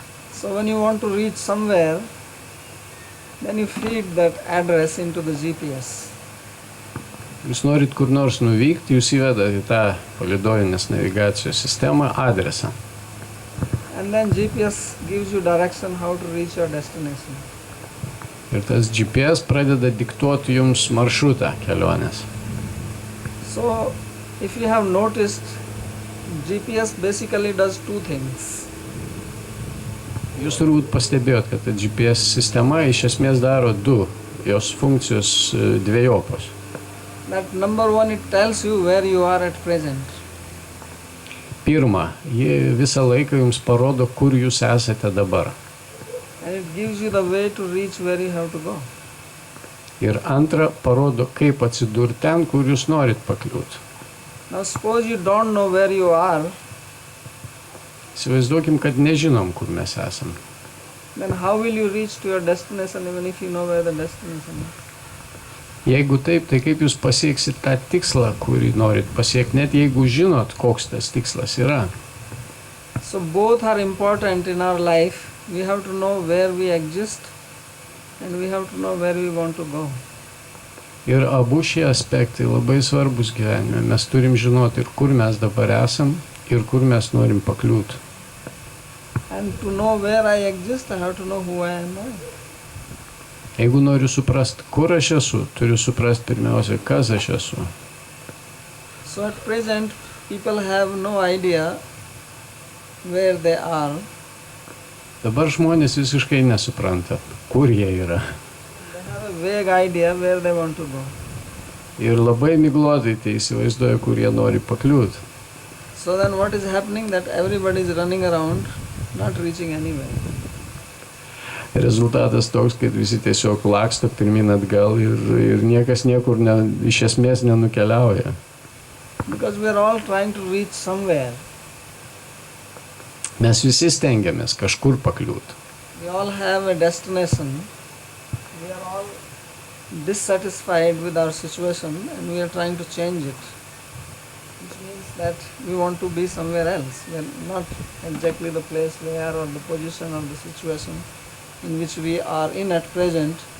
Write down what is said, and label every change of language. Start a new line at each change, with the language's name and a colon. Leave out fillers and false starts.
English: So when you want to reach somewhere, then you feed that address into the GPS.
Lithuanian: Jūs norit kur nors nuvykti, jūs įvedat į tą palydovinės navigacijos sistemą adresą.
English: And then GPS gives you direction how to reach your destination.
Lithuanian: Ir tas GPS pradeda diktuoti jums maršrutą kelionės.
English: So if you have noticed, GPS basically does two things.
Lithuanian: Jūs turbūt pastebėjot, kad ta GPS sistema iš esmės daro du, jos funkcijos dviejopos.
English: That number one, it tells you where you are at present.
Lithuanian: Pirma, ji visą laiką jums parodo, kur jūs esate dabar.
English: And it gives you the way to reach where you have to go.
Lithuanian: Ir antra, parodo, kaip atsidurti ten, kur jūs norit pakliūti.
English: Now suppose you don't know where you are,
Lithuanian: Įsivaizduokim, kad nežinom, kur mes esam.
English: then how will you reach to your destination even if you know where the destination is?
Lithuanian: Jeigu taip, tai kaip jūs pasieksit tą tikslą, kurį norit pasiekti, net jeigu žinot, koks tas tikslas yra.
English: So both are important in our life. We have to know where we exist and we have to know where we want to go.
Lithuanian: Ir abu šie aspektai labai svarbus gyvenime. Mes turim žinoti ir kur mes dabar esam, ir kur mes norim pakliūti.
English: And to know where I exist, I have to know who I am.
Lithuanian: Jeigu noriu suprasti, kur aš esu, turiu suprasti pirmiausia, kas aš esu.
English: So at present, people have no idea where they are.
Lithuanian: Dabar žmonės visiškai nesupranta, kur jie yra.
English: They have a vague idea where they want to go.
Lithuanian: Ir labai miglotai tai įsivaizduoja, kur jie nori pakliūti.
English: So then what is happening? That everybody is running around, not reaching anywhere.
Lithuanian: Rezultatas toks, kad visi tiesiog laksto pirmin atgal ir niekas niekur iš esmės nenukeliauja.
English: Because we are all trying to reach somewhere.
Lithuanian: Mes visi stengiamės kažkur pakliūti.
English: We all have a destination. We are all dissatisfied with our situation and we are trying to change it. Which means that we want to be somewhere else. We are not exactly the place we are or the position or the situation in which we are in at present.